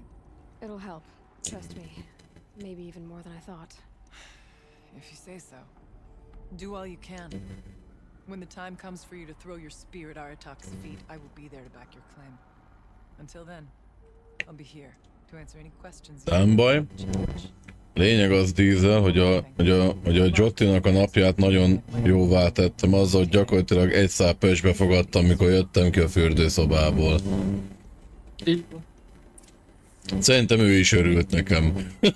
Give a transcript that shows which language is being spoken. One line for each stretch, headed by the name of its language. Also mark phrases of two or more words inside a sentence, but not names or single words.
English: It'll help. Trust me. Maybe even more than I thought. If you say so. Do all you can. When the time comes for you to throw your spear at Aratak's feet, I will be there to back your claim. Until then, I'll be here to answer any questions.
Hungarian: Nem baj. Lényeg az, Diesel, hogy a Jottinak a napját nagyon jóvá tettem azzal, hogy gyakorlatilag egy szál pöcsbe fogadtam, mikor jöttem ki a fürdőszobából. Szerintem ő is örült nekem.